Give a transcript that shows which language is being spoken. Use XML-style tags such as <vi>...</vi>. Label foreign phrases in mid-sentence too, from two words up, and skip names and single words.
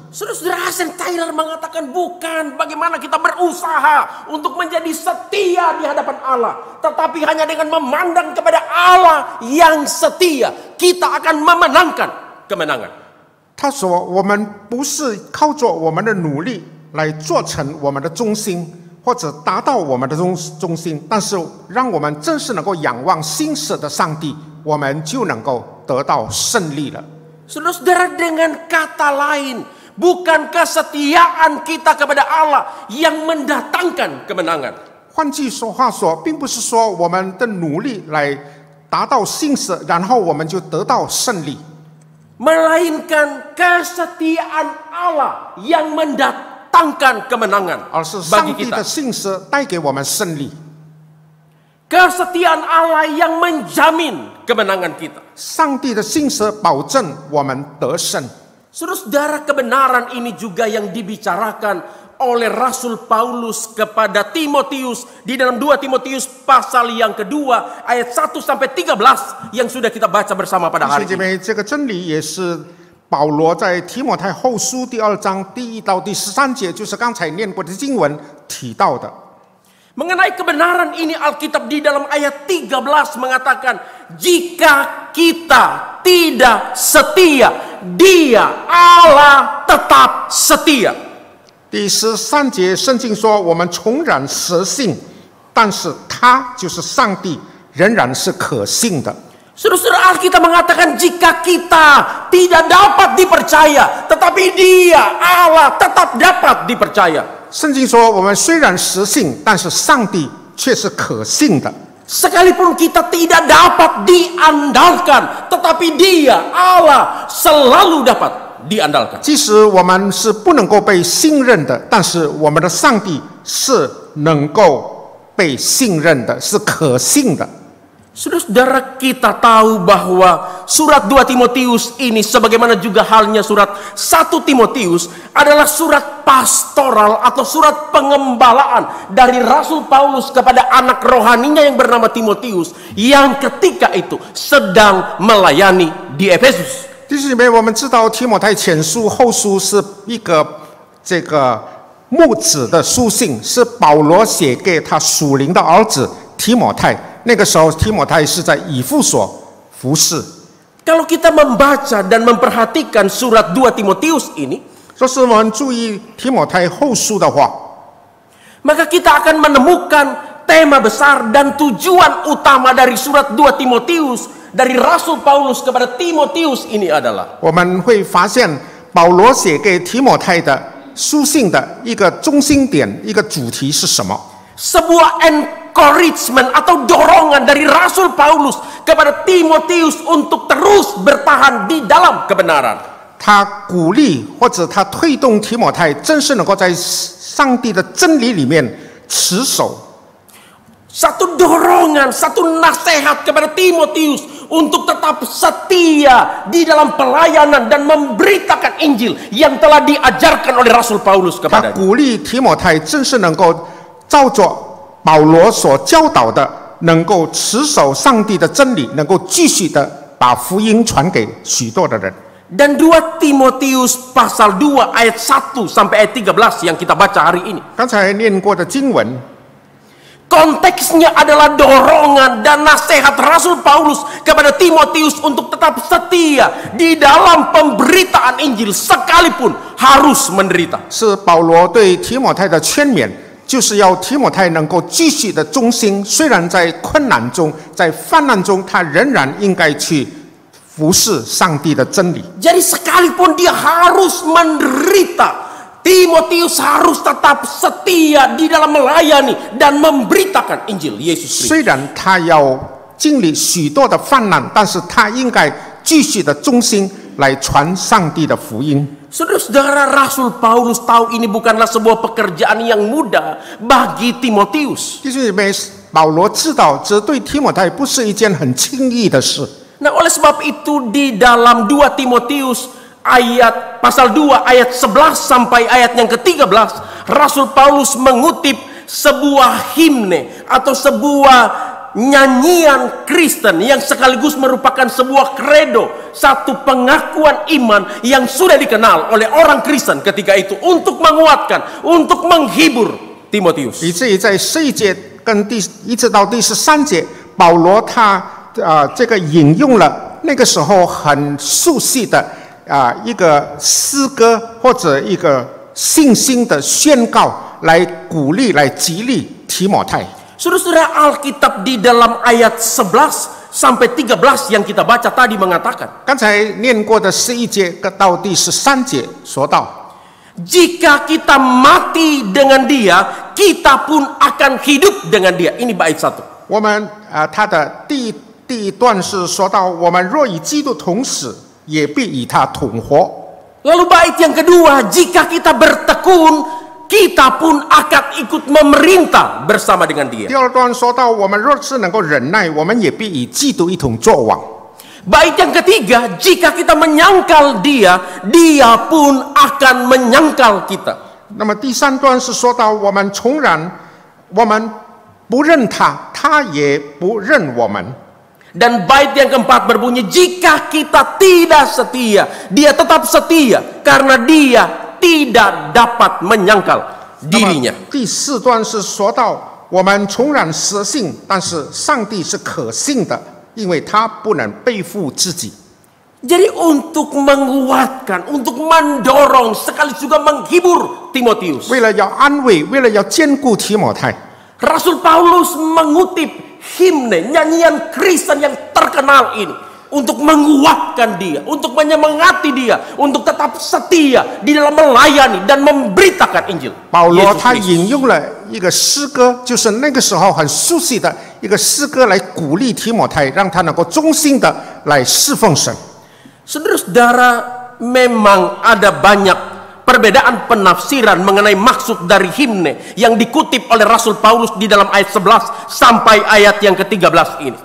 <id>Saudara-saudara, Hudson Taylor mengatakan bukan bagaimana kita berusaha untuk menjadi setia di hadapan Allah, tetapi hanya dengan memandang kepada Allah yang setia, kita akan memenangkan kemenangan.</id> <zh>他说，我们不是靠着我们的努力来做成我们的忠心，或者达到我们的忠心，但是让我们正是能够仰望信实的上帝，我们就能够得到胜利了。</zh> <id>Saudara-saudara, dengan kata lain, bukan kesetiaan kita kepada Allah yang mendatangkan kemenangan.</id> <zh>换句话说，并不是说我们的努力来达到信实，然后我们就得到胜利，</zh> <id>Melainkan kesetiaan Allah yang mendatangkan kemenangan</id> <zh>而是</zh> <id>bagi</id> <zh>上帝</zh> <id>kita.</id> <zh>的信实带给我们胜利。</zh> <id>Kesetiaan Allah yang menjamin kemenangan kita.</id> <zh>上帝的信实保证我们得胜。</zh> <id>Saudara-saudara, kebenaran ini juga yang dibicarakan oleh Rasul Paulus kepada Timotius di dalam 2 Timotius pasal yang kedua ayat 1 sampai 13 yang sudah kita baca bersama pada</id> <zh>弟</zh> <id>hari</id> <zh>兄姐</zh> <id>ini.</id> <zh>妹，这个真理也是保罗在提摩太后书第2章第1到第13节，就是刚才念过的经文提到的。</zh> <id>Mengenai kebenaran ini Alkitab di dalam ayat 13 mengatakan, jika kita tidak setia, Dia Allah tetap setia.</id> <zh>第13节圣经说，我们重然实信，但是他就是上帝，仍然是可信的。</zh> <id>Saudara-saudara, Alkitab mengatakan jika kita tidak dapat dipercaya, tetapi Dia Allah tetap dapat dipercaya.</id> <zh>圣经说，我们虽然实信，但是上帝却是可信的。</zh> <id>Sekalipun kita tidak dapat diandalkan, tetapi Dia Allah selalu dapat diandalkan.</id> <zh>即使我们是不能够被信任的，但是我们的上帝是能够被信任的，是可信的。</zh> <id>Saudara-saudara, kita tahu bahwa surat 2 Timotius ini sebagaimana juga halnya surat 1 Timotius adalah surat pastoral atau surat pengembalaan dari Rasul Paulus kepada anak rohaninya yang bernama Timotius yang ketika itu sedang melayani di Efesus.</id> <zh>弟兄姐妹，我们知道提摩太前书、后书是一个这个牧子的书信，是保罗写给他属灵的儿子提摩太。那个时候，提摩太是在以弗所服侍。</zh> <id>Kalau kita membaca dan memperhatikan surat 2 Timotius ini,</id> <zh>若是我们注意提摩太后书的话，</zh> <id>maka kita akan menemukan tema besar dan tujuan utama dari surat 2 Timotius dari Rasul Paulus kepada Timotius ini adalah</id> <zh>我们会发现保罗写给提摩太的书信的一个中心点、一个主题是什么？</zh> <id>sebuah encouragement atau dorongan dari Rasul Paulus kepada Timotius untuk terus bertahan di dalam kebenaran.</id> <zh>他鼓励或者他推动提摩太，真是能够在上帝的真理里面持守。</zh> <id>Satu dorongan, satu nasihat kepada Timotius untuk tetap setia di dalam pelayanan dan memberitakan Injil yang telah diajarkan oleh Rasul Paulus</id> <zh>他</zh> <id>kepadanya.</id> <zh>鼓励提摩太，真是能够照着保罗所教导的，能够持守上帝的真理，能够继续的把福音传给许多的人。</zh> <id>Dan 2 Timotius pasal 2 ayat 1 sampai ayat 13 yang kita baca hari ini.</id> <zh>刚才念过的经文，</zh> <id>Konteksnya adalah dorongan dan nasihat Rasul Paulus kepada Timotius untuk tetap setia di dalam pemberitaan Injil sekalipun harus menderita.</id> <zh>是保罗对提摩太的劝勉，就是要提摩太能够继续的忠心，虽然在困难中、在患难中，他仍然应该去服侍上帝的真理。</zh> <id>Jadi sekalipun dia harus menderita, Timotius harus tetap setia di dalam melayani dan memberitakan Injil Yesus Kristus.</id> <zh>虽然他要经历许多的患难，但是他应该继续的忠心来传上帝的福音。</zh> <id>Saudara-saudara, Rasul Paulus tahu ini bukanlah sebuah pekerjaan yang mudah bagi Timotius.</id> <zh>弟兄姐妹，保罗知道这对提摩太不是一件很轻易的事。</zh> <id>Nah, oleh sebab itu di dalam 2 Timotius ayat pasal 2 ayat 11 sampai ayat yang ke-13, Rasul Paulus mengutip sebuah himne atau sebuah nyanyian Kristen yang sekaligus merupakan sebuah kredo, satu pengakuan iman yang sudah dikenal oleh orang Kristen ketika itu untuk menguatkan, untuk menghibur Timotius.</id> <zh>以至于在11节跟一直到第13节，保罗他这个引用了那个时候很熟悉的一个诗歌或者一个信心的宣告，来鼓励、来激励提摩太。</zh> <id>Saudara-saudara, Alkitab di dalam ayat 11 sampai 13 yang kita baca tadi mengatakan,</id> <zh>刚才念过的11节到第13节说到，</zh> <id>jika kita mati dengan dia, kita pun akan hidup dengan dia. Ini bait 1.</id> <zh>我们他的第一段是说到，我们若与基督同死，也必与他同活。</zh> <id>Lalu bait yang kedua, jika kita bertekun, kita pun akan ikut memerintah bersama dengan dia.</id> <zh>第二段说到，我们若是能够忍耐，我们也必与基督一同作王。</zh> <id>Bait yang ketiga, jika kita menyangkal dia, dia pun akan menyangkal kita.</id> <zh>那么第三段是说到，我们重然，我们不认他，他也不认我们。</zh> <id>Dan bait yang keempat berbunyi, jika kita tidak setia, dia tetap setia karena dia tidak dapat menyangkal dirinya.</id> <zh>第四段是说到，我们重然失信，但是上帝是可信的，因为他不能背负自己。</zh> <id>Jadi untuk menguatkan, untuk mendorong, sekaligus juga menghibur Timotius,</id> <zh>为了要安慰，为了要兼顾提摩太，</zh> <id>Rasul Paulus mengutip himne, nyanyian Kristen yang terkenal ini untuk menguatkan dia, untuk menyemangati dia, untuk tetap setia di dalam melayani dan memberitakan Injil.</id> <zh>保罗</zh> <id>Yesus</id> <zh>他</zh> <id>Kristus.</id> <zh>引用了一个诗歌，就是那个时候很熟悉的一个诗歌，来鼓励提摩太，让他能够忠心的来侍奉神。</zh> <id>Saudara-saudara, memang ada banyak perbedaan penafsiran mengenai maksud dari himne yang dikutip oleh Rasul Paulus di dalam ayat 11 sampai ayat yang ke-13 ini.</id>